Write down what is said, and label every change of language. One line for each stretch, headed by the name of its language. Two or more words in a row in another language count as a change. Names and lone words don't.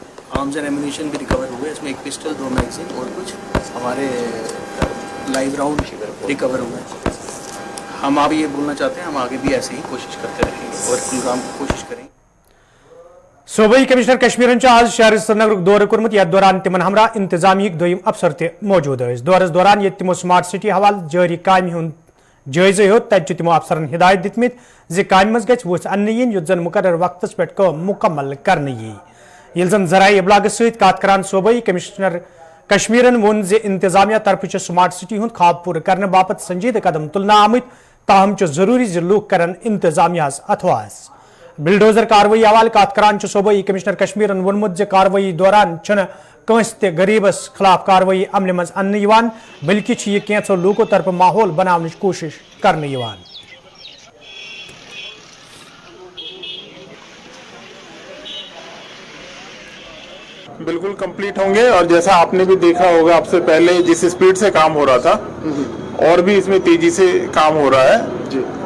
Hindi: कुछ
English: arms and ammunition
Hindi: भी रिकवर हुए, इसमें एक पिस्टल, 2 मैगजीन और कुछ हमारे
English: live rounds
Hindi: रिकवर हुए। हम आप ये बोलना चाहते हैं, हम आगे भी ऐसे ही कोशिश करते रहेंगे और कुलगाम की कोशिश करेंगे।
Kashmiri: सूबाई कमिश्नर कश्मीर आज शहर श्रीनगर दौर कोर्मुत, यथ दौरान तिमन हमरा इंतजामी दोयम अफसर ते मौजूद दौरस दौरान ये तिमो स्मार्ट सिटी हवाल जारी कामि हुंद जायजे हो, तत तिमो अफसरन हिदायत दितमित जे कामि मज गछ वुस अन्न यीन युत जन मुकर्रर वक्तस पेट काम मुकम्मल करने यी। येल जन जराए इब्लाग सहित कत करान सूबाई कमिश्नर कश्मीरन वोन जे इंतजामिया तरफ स्मार्ट सिटी हुंद ख्वाब पूर करने बापत संजीद कदम तुलना आमत, ताहम जरूरी जे लूक करन इंतजामियास अथवास। बिलडोजर कार्रवाई हवाल कत करान सूबाई कमिश्नर कश्मीरन वोनमुत जे कार्रवाई दौरान कंस ते गरीबस खिलाफ कार्रवाई अमल मज अन्न यवान, बल्कि यह कैंसो लूको तरफ
Hindi: माहौल बनाने की कोशिश
Kashmiri: करने यवान।
Hindi: बिल्कुल कंप्लीट होंगे और जैसा आपने भी देखा होगा, आपसे पहले जिस स्पीड से काम हो रहा था और भी इसमें तेजी से काम हो रहा है।